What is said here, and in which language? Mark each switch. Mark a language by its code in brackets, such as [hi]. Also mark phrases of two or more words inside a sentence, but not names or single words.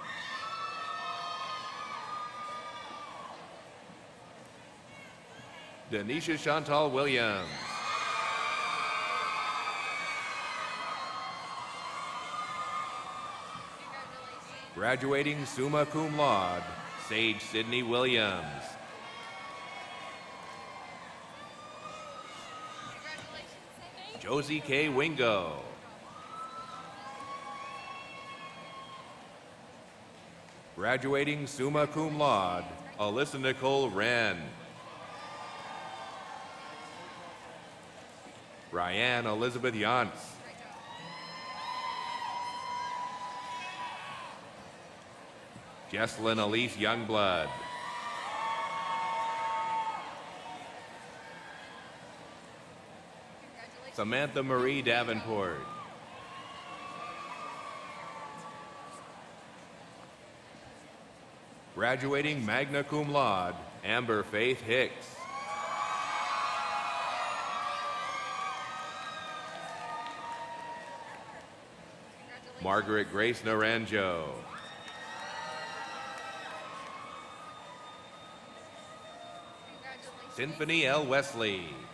[en] Denisha Chantal Williams. Graduating [la] summa cum laude, [en] Sage Sidney Williams. Josie K. Wingo. Graduating [la] summa cum laude, [en] Alyssa Nicole Wren. Ryan Elizabeth Yantz. Jesselyn Elise Youngblood. Samantha Marie Davenport. [la] Graduating magna cum laude, [en] Amber Faith Hicks. Margaret Grace Naranjo. Symphony L. Wesley.